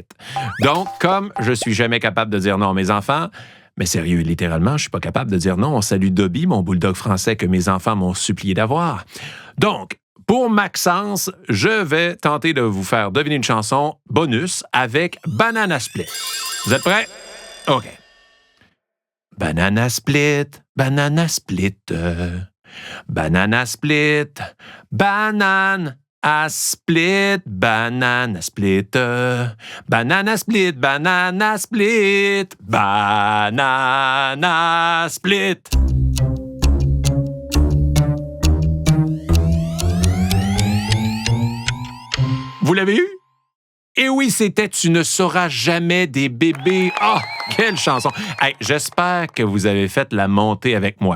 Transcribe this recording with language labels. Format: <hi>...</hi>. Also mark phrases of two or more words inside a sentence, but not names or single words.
<fr>Donc, comme je suis jamais capable de dire non à mes enfants, mais sérieux, littéralement, je suis pas capable de dire non. On salue Dobby, mon bulldog français que mes enfants m'ont supplié d'avoir. Donc, pour Maxence, je vais tenter de vous faire deviner une chanson bonus avec Banana Split. Vous êtes prêts? OK. Banana Split, Banana Split, Banana Split, Banane à split, Banana Split, Banana Split, Banana Split, Banana Split. Vous l'avez eu? Et oui, c'était « Tu ne sauras jamais des bébés ». Ah, quelle chanson! Hey, j'espère que vous avez fait la montée avec moi.</fr>